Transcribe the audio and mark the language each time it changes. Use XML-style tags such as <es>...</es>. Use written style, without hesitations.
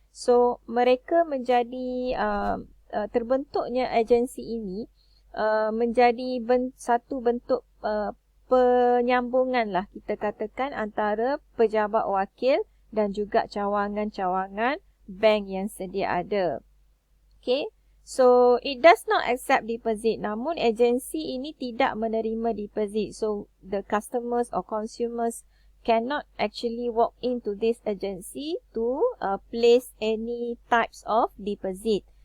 <ms>So mereka menjadi terbentuknya agensi ini menjadi satu bentuk penyambungan lah kita katakan antara pejabat wakil dan juga cawangan-cawangan bank yang sedia ada. Okay.</ms> <en>So, it does not accept deposit.</en> <ms>Namun, agensi ini tidak menerima deposit.</ms> <en>So, the customers or consumers cannot actually walk into this agency to place any types of deposit.</en>